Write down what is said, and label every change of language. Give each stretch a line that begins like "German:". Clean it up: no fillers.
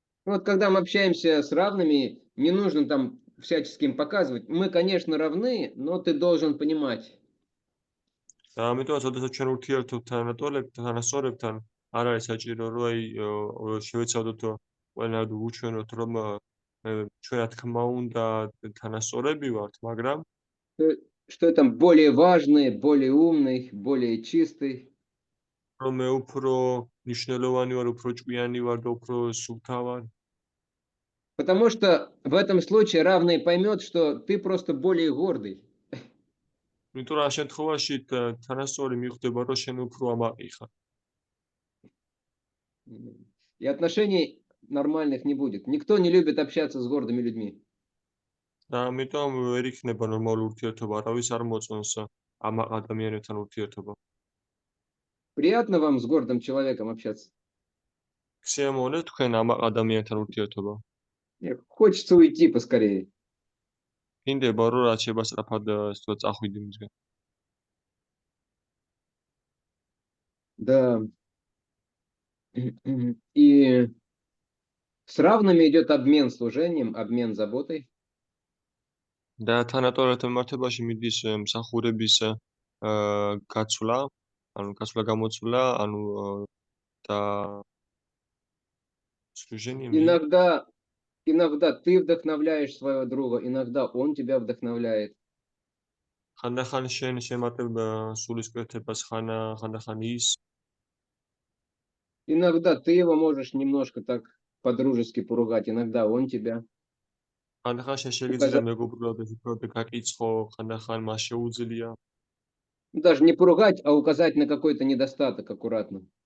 Russian: Вот когда мы общаемся с равными, не нужно там всячески им показывать. Мы, конечно, равны, но ты должен понимать.
Georgian: და ამიტომაც, როდესაც ჩვენ ურთიერთობთ თანასწორებთან, არ არის საჭირო, რომ შევეცადოთ ყველანაირად უჩვენოთ, რომ ჩვენ რა თქმა უნდა თანასწორები ვართ, მაგრამ
Russian: Что я там более важный, более умный, более чистый.
Georgian: რომ მე უფრო მნიშვნელოვანი ვარ, უფრო ჭკვიანი ვარ და უფრო სუფთა ვარ.
Russian: Потому что в этом случае равный поймет, что ты просто более гордый.
Georgian: იმიტომ რომ ამ შემთხვევაში თანასწორი მიხვდება, რომ შენ უფრო ამაყი ხარ.
Russian: И отношений нормальных не будет. Никто не любит общаться с гордыми людьми.
Georgian: და ამიტომ ვერ იქნება ნორმალური ურთიერთობა, არავის არ მოწონს ამაყ ადამიანებთან ურთიერთობა.
Russian: Приятно вам с гордым человеком общаться?
Georgian: გსიამოვნებთ თქვენ ამაყ ადამიანთან ურთიერთობა?
Russian: Хочется уйти поскорее.
Georgian: გინდება რომ რაც შეიძლება სწრაფად წახვიდი მისგან.
Russian: Да. И с равными идет обмен служением, обмен заботой.
Georgian: და თანატოლებთან მიმართებაში მიდის მსახურების გაცვლა, ანუ გამოცვლა, ანუ და служение.
Russian: Иногда ты вдохновляешь своего друга, иногда он тебя вдохновляет.
Georgian: ხანდახან შენ შემატებ სულისკვეთებას, ხანდახან ის.
Russian: Иногда ты его можешь немножко так по-дружески поругать, иногда он тебя.
Georgian: ხანდახან შენ შეგიძლია მეგობრულად უფრო გაკიცხო, ხანდახან მას შეუძლია.
Russian: Даже не поругать, а указать на какой-то недостаток аккуратно.